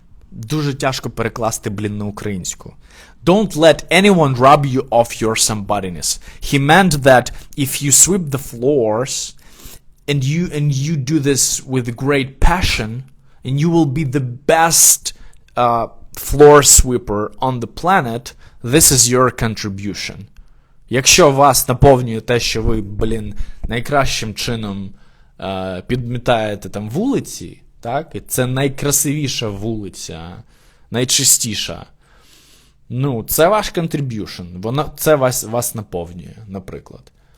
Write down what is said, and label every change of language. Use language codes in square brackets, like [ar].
[uk] Дуже тяжко перекласти, на українську. [en] Don't let anyone rob you of your somebodyness. He meant that if you sweep the floors and you do this with great passion, and you will be the best floor sweeper on the planet, this is your contribution. [uk] Якщо вас наповнює те, що ви, найкращим чином підмітаєте там вулиці, так, і це найкрасивіша вулиця, найчистіша, це ваш contribution, це вас наповнює, наприклад.